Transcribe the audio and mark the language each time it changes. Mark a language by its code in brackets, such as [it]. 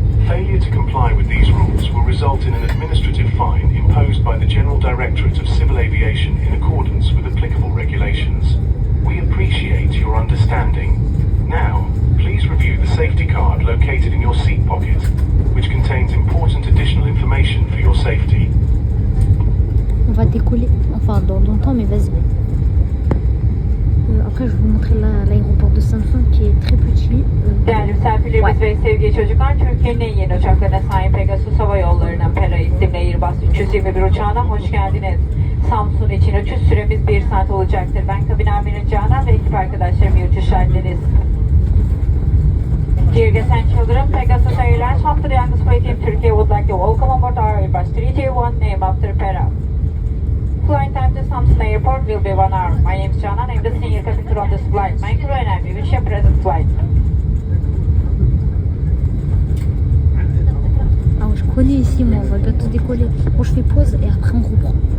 [en] Failure to comply with these rules will result in an administrative fine imposed by the General Directorate of Civil Aviation in accordance with applicable regulations. We appreciate your understanding. Now, please review the safety card located in your seat pocket, which contains important additional information for your safety. [fr] On va décoller, enfin dans longtemps, mais vas-y. Après, je vais vous montrer l'aéroport de Samsun qui est très petit. [tr] Değerli misafirlerimiz ve sevgili çocuklar, Türkiye'nin en yeni uçaklarına sahip Pegasus Hava Yolları'nın Pera isimli Airbus 321 uçağına hoş geldiniz. Samsun için uçuş süremiz 1 saat olacaktır. Ben kabin amiri Canan ve ekip arkadaşlarım iyi uçuşlar dileriz. [en] Dear guests and children, Pegasus Airlines, home to the youngest flight in Turkey, would like to welcome aboard our Airbus 321 named after Pera. Flight time to Samsun Airport will be 1 hour. My name is Canan. I'm the senior cabin crew on this flight. My crew and I wish you a present flight. [fr] Alors je connais ici, moi, on va bientôt décoller. Bon, je fais pause et après on reprend.